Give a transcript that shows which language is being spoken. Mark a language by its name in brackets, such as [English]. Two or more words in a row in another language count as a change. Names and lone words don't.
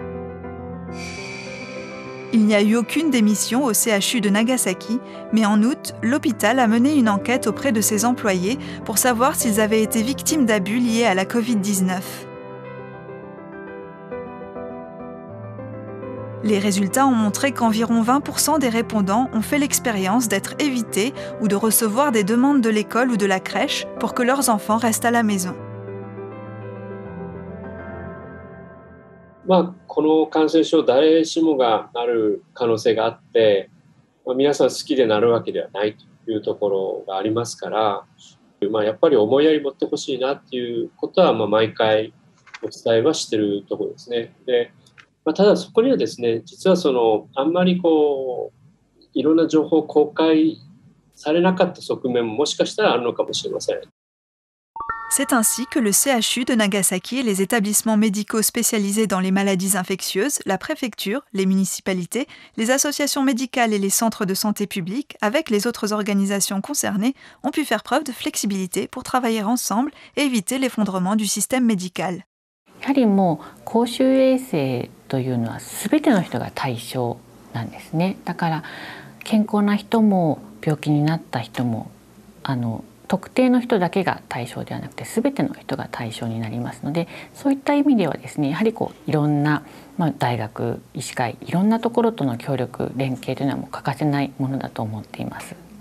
[French] Il n'y a eu aucune démission au CHU de Nagasaki, mais en août, l'hôpital a mené une enquête auprès de ses employés pour savoir s'ils avaient été victimes d'abus liés à la Covid-19. Les résultats ont montré qu'environ 20% des répondants ont fait l'expérience d'être évités ou de recevoir des demandes de l'école ou de la crèche pour que leurs enfants restent à la maison. [Japanese] この感染症誰しもがなる可能性があって、皆さん好きでなるわけではないというところがありますから、やっぱり思いやり持ってほしいなっていうことは毎回お伝えはしてるところですね。で、ただそこにはですね、実はあんまりいろんな情報を公開されなかった側面ももしかしたらあるのかもしれません。 [French] C'est ainsi que le CHU de Nagasaki et les établissements médicaux spécialisés dans les maladies infectieuses, la préfecture, les municipalités, les associations médicales et les centres de santé publique, avec les autres organisations concernées, ont pu faire preuve de flexibilité pour travailler ensemble et éviter l'effondrement du système médical. [Japanese] やはりもう公衆衛生というのは全ての人が対象なんですね。だから健康な人も病気になった人も特定の人だけが対象ではなくて全ての人が対象になりますので、そういった意味ではですね、やはりいろんな、大学、医師会、いろんなところとの協力連携というのはもう欠かせないものだと思っています。